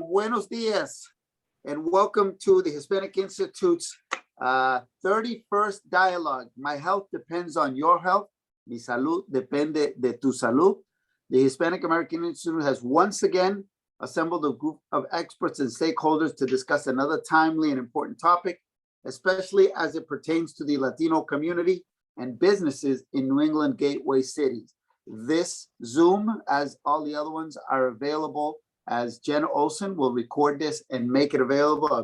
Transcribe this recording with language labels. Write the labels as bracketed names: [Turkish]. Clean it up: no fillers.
[Spanish] Buenos dias, [English] and welcome to the Hispanic Institute's 31st dialogue. My health depends on your health. [Spanish] Mi salud depende de tu salud. [English] The Hispanic American Institute has once again assembled a group of experts and stakeholders to discuss another timely and important topic, especially as it pertains to the Latino community and businesses in New England gateway cities. This Zoom, as all the other ones, are available as Jen Olson will record this and make it available.